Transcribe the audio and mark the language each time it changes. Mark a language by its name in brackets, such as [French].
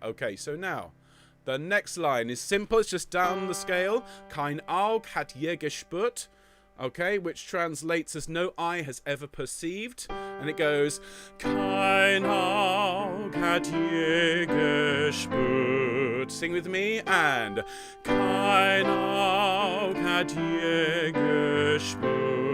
[English] Okay, so now the next line is simple. It's just down the scale. [German] Kein Auge hat je gespürt. [English] Okay, which translates as no eye has ever perceived, and it goes [German] Kein Auge hat je gespürt. [English] sing with me and [German] Kein Auge hat je gespürt.